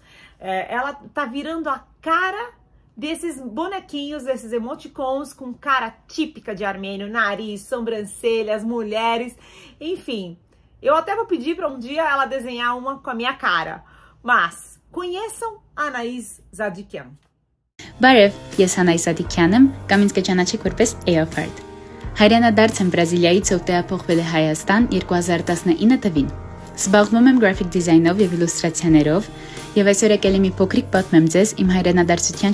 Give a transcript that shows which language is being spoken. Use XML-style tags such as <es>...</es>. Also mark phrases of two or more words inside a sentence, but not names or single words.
<pt>Ela está virando a cara desses bonequinhos, desses emoticons com cara típica de armênio, nariz, sobrancelhas, mulheres, enfim. Eu até vou pedir para um dia ela desenhar uma com a minha cara, mas conheçam Anaïs Zadikyan.</pt> <hy>Բարև, ես Անայս Զադիկյան եմ, կամ ինձ կճանաչեք որպես Էոֆարդ։ Հայրենադարձ եմ Բրազիլիայից, ով տեղափոխվել է Հայաստան 2019 թվին։ Զբաղվում եմ գրաֆիկ դիզայնով եւ իլյուստրացիաներով, եւ այսօր եկել եմ մի փոքրիկ պատմեմ ձեզ իմ հայրենադարձության</hy>